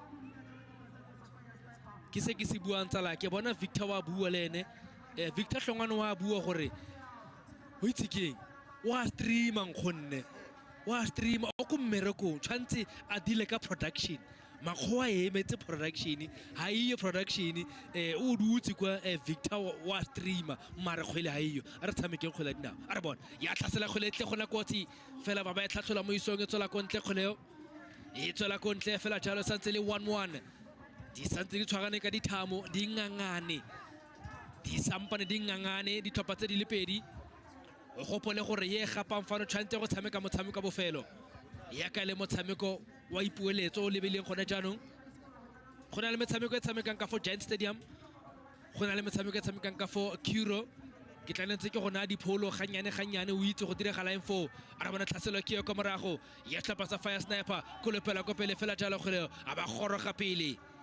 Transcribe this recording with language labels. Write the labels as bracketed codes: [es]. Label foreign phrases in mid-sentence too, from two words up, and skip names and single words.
[tn] ke se ke se bua ntsala ke bona Victor wa bua le ene Victor Hlongwane wa bua gore o itse keng wa streama nkgonne wa streama o ko mmereko tshwantse a dile ka production makgowa e emetse production ha iyo production o dutse kwa Victor wa streamer mare kgwele ha iyo a re tshameke kgwele dinao a re bona ya tlhasela kgwele tle gona kotsi fela ba e tlhatlhola mo isong e tswela kontle kgweleo e tswela kontle fela jalo santse le 1-1 di santse di tshwarane ka dithamo di ngangane di sampane di ngangane di tlhopha tse di le pedi o gopole gore ye gapang fano tshwantse go tshameka motshameko bofelo ya ka le motshameko wa ipueletso o lebeleng gone jaanong go na le metshameko e tshamekang ka fo Giant Stadium go na le metshameko e tshamekang ka fo Kuro ke tla ntse ke gona dipholo ganyane o itse go diragala info a re bona tlhaselo ke yo ka morago ya tlhapa sa [en] fire sniper [tn] ko lepela ko pele fela jalo gore a ba goroga pele